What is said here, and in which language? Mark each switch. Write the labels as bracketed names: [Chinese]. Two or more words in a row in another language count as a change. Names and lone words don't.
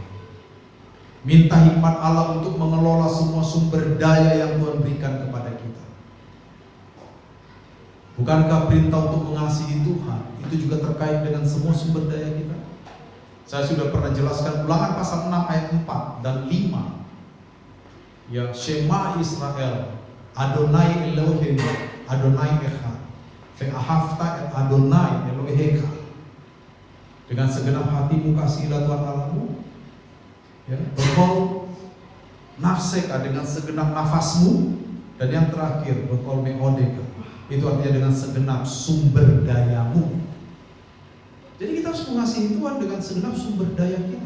[Indonesian] Minta hikmat Allah untuk mengelola semua sumber daya yang Tuhan berikan kepada kita. Bukankah perintah untuk mengasihi Tuhan itu juga terkait dengan semua sumber daya kita? Saya sudah pernah jelaskan Ulangan pasal 6 ayat 4 dan 5. Ya, [Hebrew] שמע ישראל אדני אלהים אדני אחד. ואהבת את אדני אלהיך. [Indonesian] Dengan segenap hatimu kasihilah Tuhan Allahmu. Ya, [Hebrew] בכל נפשך [Indonesian] dengan segenap nafasmu. Dan yang terakhir, [Hebrew] בכל מאדך. [Indonesian] Itu artinya dengan segenap sumber dayamu. Jadi kita harus mengasihi Tuhan dengan segenap sumber daya kita.